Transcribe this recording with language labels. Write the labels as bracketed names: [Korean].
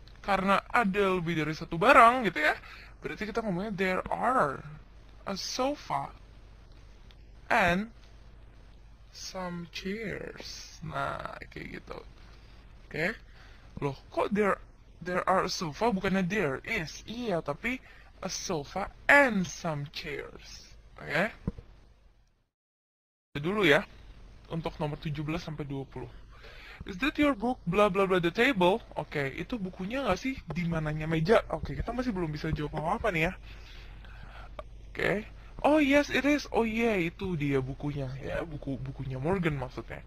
[Indonesian] Karena ada lebih dari 1 barang gitu ya. Berarti kita ngomongnya [English] there are a sofa and some chairs. [Indonesian] Nah, kayak gitu. Loh, kok [English] there are a sofa [Indonesian] bukannya [English] there is? [Indonesian] Iya, tapi [English] a sofa and some chairs. [Indonesian] Dulu ya, untuk nomor 17 sampai 20. [English] Is that your book? Blah blah blah the table. [Indonesian] Oke, itu bukunya nggak sih di mananya meja? Oke, kita masih belum bisa jawab apa-apa nih ya. Oke. [English] Oh yes, it is. Oh yeah, [Indonesian] itu dia bukunya. Ya, bukunya Morgan maksudnya.